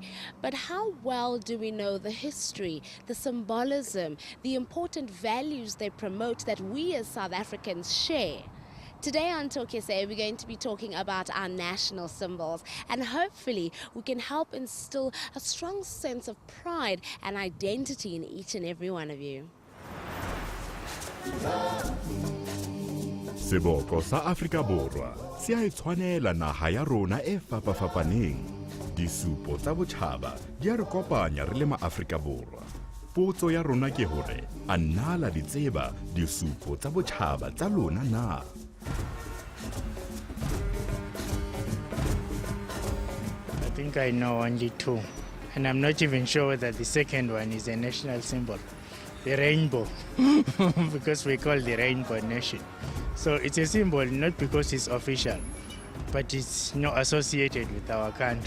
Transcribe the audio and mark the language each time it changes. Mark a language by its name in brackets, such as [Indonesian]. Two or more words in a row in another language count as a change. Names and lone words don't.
[English] But how well do we know the history, the symbolism, the important values they promote that we as South Africans share? Today on Talk SA, we're going to be talking about our national symbols, and hopefully we can help instill a strong sense of pride and identity in each and every one of you. [Southern Sotho] Seboko sa Afrika Borwa se a itshwanela naha ya rona e fapafapaneng. Disupo tsa botjhaba di a re kopanya re le ma-Afrika Borwa. Potso ya rona ke hore a nala di tseba disupo tsa botjhaba tsa lona na? [English] I think I know only two, and I'm not even sure that the second one is a national symbol. The rainbow, because we call the rainbow nation. So it's a symbol not because it's official, but it's not associated with our country.